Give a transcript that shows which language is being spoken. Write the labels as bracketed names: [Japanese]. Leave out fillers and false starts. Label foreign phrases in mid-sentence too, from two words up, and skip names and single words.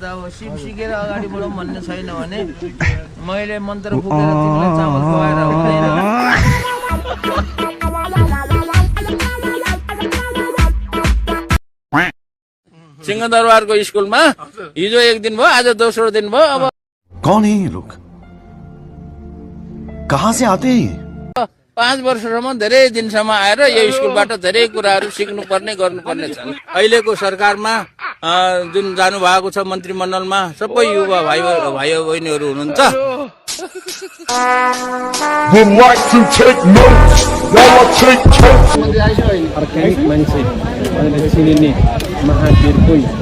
[Nepali] अब सिप सिकेर अगाडि बढाउँ भन्ने छैन भने मैले मन्त्र फुकेर तिमीलाई चामल खुवाएर हुँदैन। सिंहदरबारको स्कुलमा हिजो एक दिन भयो, आज दोस्रो दिन भयो। अब [Hindi] कौन है ये लोग, कहाँ से आते हैं? [Nepali] 5 वर्षसम्म धेरै दिनसम्म आएर यो स्कुलबाट धेरै कुराहरू सिक्नुपर्ने गर्नुपर्ने छन्। अहिलेको सरकारमा जुन जानु भएको छ मन्त्रीमण्डलमा सबै युवा भाइ बहिनीहरू हुनुहुन्छ। अर्ग्यानिक मान्छे चिनिने महावीर कोही